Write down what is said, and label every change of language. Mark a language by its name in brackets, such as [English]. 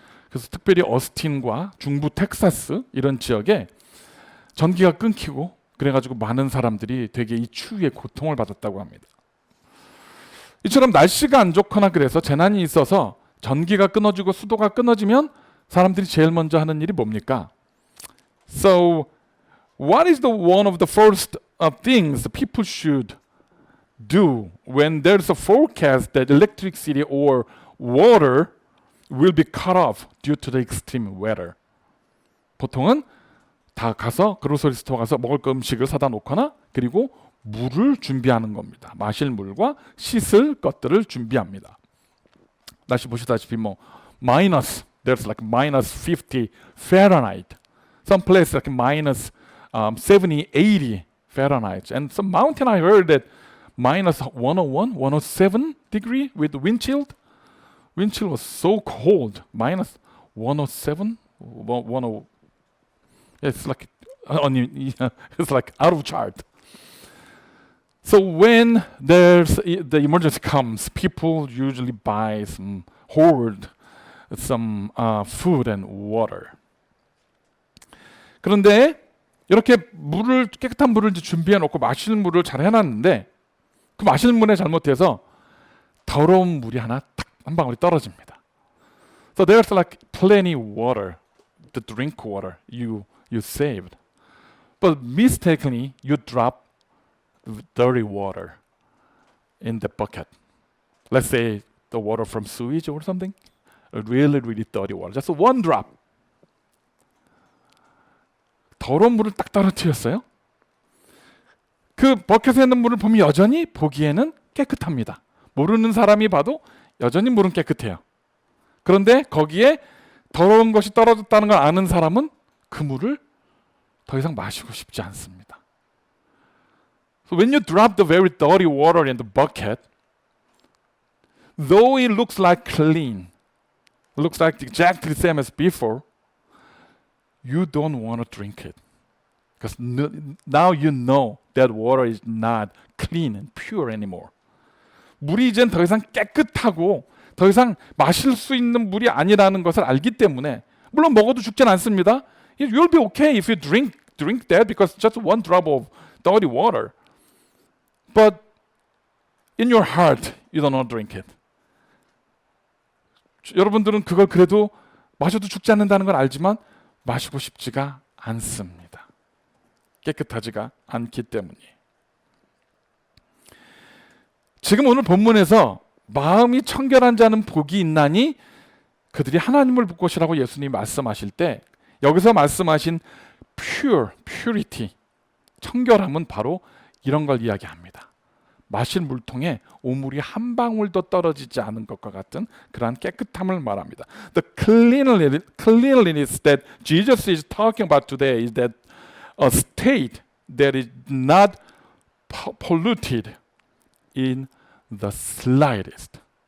[Korean] 그래서 특별히 어스틴과 중부 텍사스 이런 지역에 전기가 끊기고 그래가지고 많은 사람들이 되게 이 추위에 고통을 받았다고 합니다. 이처럼 날씨가 안 좋거나 그래서 재난이 있어서 전기가 끊어지고 수도가 끊어지면 사람들이 제일 먼저 하는 일이 뭡니까? [English] So, what is one of the first things people should do when there's a forecast that electricity or water will be cut off due to the extreme weather? [Korean] 보통은 다 가서 그로서리 스토어 가서 먹을 거 음식을 사다 놓거나 그리고 물을 준비하는 겁니다. 마실 물과 씻을 것들을 준비합니다. 날씨 보시다시피 마이너스, [English] there's like minus 50 Fahrenheit. Some place like minus 70, 80 Fahrenheit. And some mountain I heard that minus 101, 107 degree with wind chill. Wind chill was so cold. Minus 107, 10. It's like it's like out of chart. So when the emergency comes, people usually buy hoard some food and water. [Korean] 그런데 이렇게 깨끗한 물을 이제 준비해 놓고 마실 물을 잘 해놨는데 그 마실 물에 잘못해서 더러운 물이 하나 딱 한 방울이 떨어집니다. [English] So there's like plenty water, the drink water you saved, but mistakenly you drop dirty water in the bucket. Let's say the water from sewage or something, really dirty water, just one drop. [Korean] 더러운 물을 딱 떨어뜨렸어요. 그 버켓에 있는 물을 보면 여전히 보기에는 깨끗합니다. 모르는 사람이 봐도 여전히 물은 깨끗해요. 그런데 거기에 더러운 것이 떨어졌다는 걸 아는 사람은 그 물을 더 이상 마시고 싶지 않습니다. [English] So when you drop the very dirty water in the bucket, though it looks like clean, looks like exactly the same as before, you don't want to drink it. Because now you know that water is not clean and pure anymore. [Korean] 물이 이젠 더 이상 깨끗하고 더 이상 마실 수 있는 물이 아니라는 것을 알기 때문에 물론 먹어도 죽진 않습니다. [English] You'll be okay if you drink that because just one drop of dirty water. But in your heart, you don't want to drink it. [Korean] 여러분들은 그걸 그래도 마셔도 죽지 않는다는 걸 알지만 마시고 싶지가 않습니다. 깨끗하지가 않기 때문이에요. 지금 오늘 본문에서 마음이 청결한 자는 복이 있나니 그들이 하나님을 볼 것이라고 예수님이 말씀하실 때 여기서 말씀하신 purity, 청결함은 바로 이런 걸 이야기합니다. 마실 물통에 오물이 한 방울도 떨어지지 않은 것과 같은 그러한 깨끗함을 말합니다. [English] The cleanliness that Jesus is talking about today is that a state that is not polluted in the slightest.